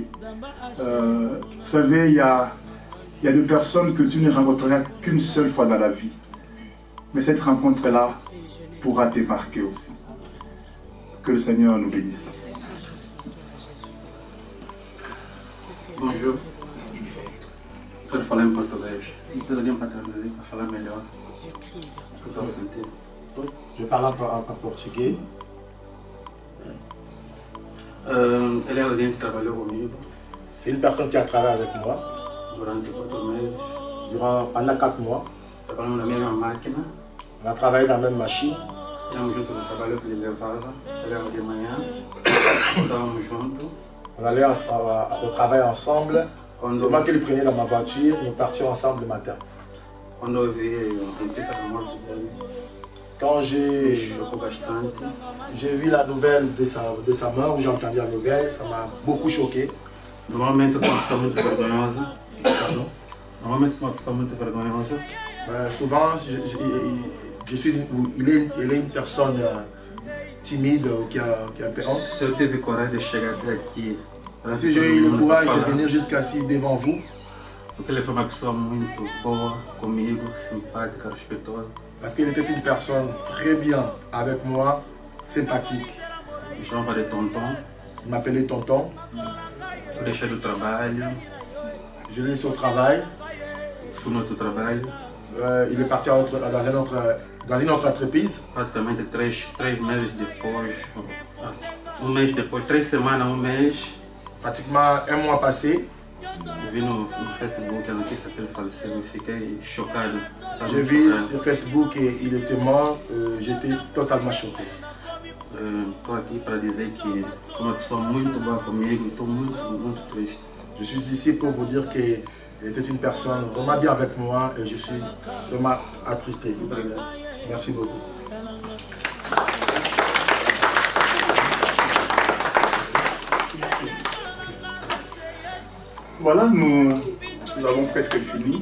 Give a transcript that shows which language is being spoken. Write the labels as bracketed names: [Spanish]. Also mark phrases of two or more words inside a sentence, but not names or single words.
[French] Vous savez, il y a des personnes que tu ne rencontreras qu'une seule fois dans la vie. Mais cette rencontre-là pourra te marquer aussi. Que le Seigneur nous bénisse. Bonjour. [Portuguese] Quero falar em português. Não poderia para traduzir para falar melhor. Para sentir. [French] Je parle en portugais. [Portuguese] Ele é alguém que trabalhou comigo [French] C'est une personne qui a travaillé avec moi [Portuguese] durante 4 meses. [French] pendant 4 mois. [Portuguese] Trabalhamos na mesma máquina. [French] On a travaillé dans la même machine. [Portuguese] Íamos juntos no trabalho que ele levava. Chegava de manhã. Voltávamos juntos. [French] On allait au travail ensemble. C'est moi qui le prenais dans ma voiture. Nous partions ensemble le matin. [Portuguese] Quando eu vi a notícia da morte dele, [French] Quand [Portuguese] me chocou bastante. [French] j'ai vu la nouvelle de sa mort, j'ai entendu la nouvelle, ça m'a beaucoup choqué. [Portuguese] Normalmente eu sou uma pessoa muito vergonhosa. Normalmente eu sou uma pessoa muito vergonhosa. [French] Souvent, il est une personne timide qui a un peu honte. [Portuguese] Se eu tive coragem de chegar até aqui, [French] Si j'ai eu le courage de venir jusqu'ici devant vous, [Portuguese] porque ele foi uma pessoa muito boa comigo, simpática, respeitosa. [French] parce qu'il était une personne très bien avec moi, sympathique. [Portuguese] Me chamava de tonton. [French] Il m'appelait tonton. [Portuguese] Eu deixei do trabalho, [French] Je l'ai laissé au travail. [Portuguese] fui no outro trabalho. [French] Il est parti dans une autre entreprise. [Portuguese] Praticamente três meses depois, um mês depois, 3 semanas, um mês, [French] Pratiquement un mois passé, [Portuguese] eu vi no Facebook a notícia que ele faleceu e fiquei chocado. [French] j'ai vu sur Facebook qu'il était mort. J'étais totalement choqué. [Portuguese] Estou aqui para dizer que foi uma pessoa muito boa comigo e estou muito triste. [French] Je suis ici pour vous dire qu'il était une personne vraiment bien avec moi et je suis vraiment attristé. [Portuguese] Obrigado. [French] Merci beaucoup. Voilà, nous avons presque fini.